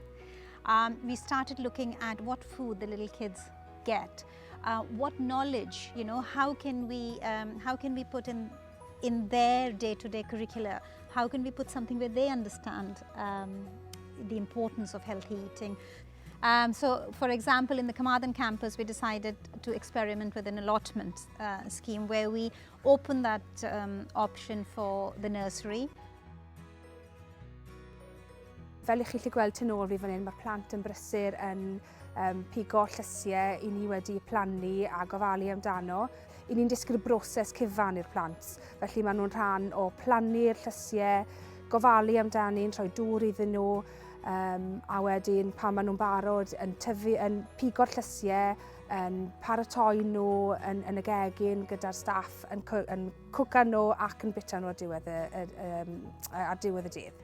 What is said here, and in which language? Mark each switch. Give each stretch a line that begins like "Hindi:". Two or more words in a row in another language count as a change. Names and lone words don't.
English: We started looking at what food the little kids get, what knowledge, how can we put in their day-to-day curricula, how can we put something where they understand the importance of healthy eating. So, for example, in the Carmarthen campus, we decided to experiment with an allotment scheme where we opened that option for the nursery.
Welsh: Fel ych chi gallu gweld tu nôl fi fan hyn, mae'r plant yn brysur yn pigo llysiau i ni wedi plannu a gofalu amdano. I ni'n disgwyl y broses cyfan i'r plant. Felly maen nhw'n rhan o plannu'r llysiau, gofalu amdani'n rhoi dŵr iddyn nhw, a wedyn pan maen nhw'n barod yn pigo'r llysiau, yn paratoi nhw yn y gegin gyda'r staff, yn cwca nhw ac yn bita nhw ar diwedd y dydd.